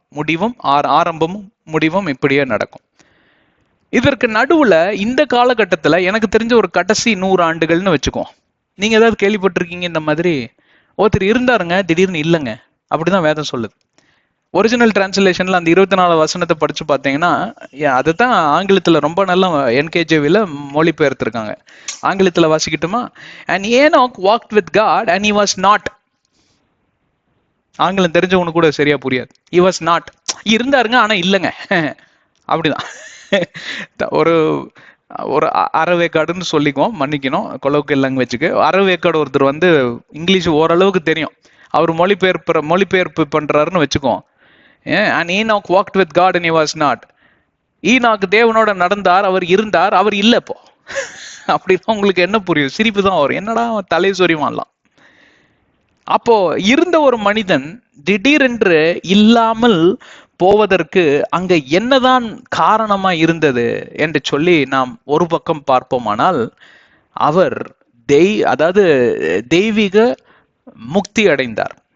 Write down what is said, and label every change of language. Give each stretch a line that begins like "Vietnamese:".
Tamil: முடிவும் ஆரம்பமும் முடிவும் இப்படியே நடக்கும். இதற்கு நடுவுல இந்த காலகட்டத்துல எனக்கு தெரிஞ்ச ஒரு கடைசி 100 ஆண்டுகள்னு வச்சுக்கோம். நீங்க ஏதாவது கேள்விப்பட்டிருக்கீங்க இந்த மாதிரி? ஒருத்தர் இருந்தாருங்க, திடீர்னு இல்லைங்க, அப்படிதான் வேதம் சொல்லுது. ஒரிஜினல் டிரான்ஸ்லேஷன்ல அந்த 24 வசனத்தை படிச்சு பார்த்தீங்கன்னா, அதுதான் ஆங்கிலத்துல ரொம்ப நல்லா NKJV மொழிபெயர்த்திருக்காங்க. ஆங்கிலத்துல வாசிக்கிட்டுமா?
English: And Enoch walked with God and he was not.
Tamil: ஆங்கிலம் தெரிஞ்சவனுக்கு கூட சரியா புரியாது.
English: he was not,
Tamil: இருந்தாருங்க ஆனா இல்லைங்க, அப்படிதான். ஒரு ஒரு அறவேக்காடுன்னு சொல்லிக்குவோம், மன்னிக்கணும் கொலோக்கியல் லாங்குவேஜுக்கு. அறவேக்காடு ஒருத்தர் வந்து இங்கிலீஷ் ஓரளவுக்கு தெரியும், அவர் மொழிபெயர்ப்பு பண்றாருன்னு வச்சுக்குவோம்.
English: And Enoch walked with God and he was not.
Tamil: ENOC தேவனோட நடந்தார், அவர் இருந்தார், அவர் இல்லை இப்போ. அப்படிதான் உங்களுக்கு என்ன புரியும்? சிரிப்பு தான் வரும், என்னடா தலை சொறிவான்லாம். அப்போ இருந்த ஒரு மனிதன் திடீரென்று இல்லாமல் போவதற்கு அங்க என்னதான் காரணமா இருந்தது என்று சொல்லி நாம் ஒரு பக்கம் பார்ப்போமானால், அவர் அதாவது தெய்வீக முக்தி அடைந்தார்.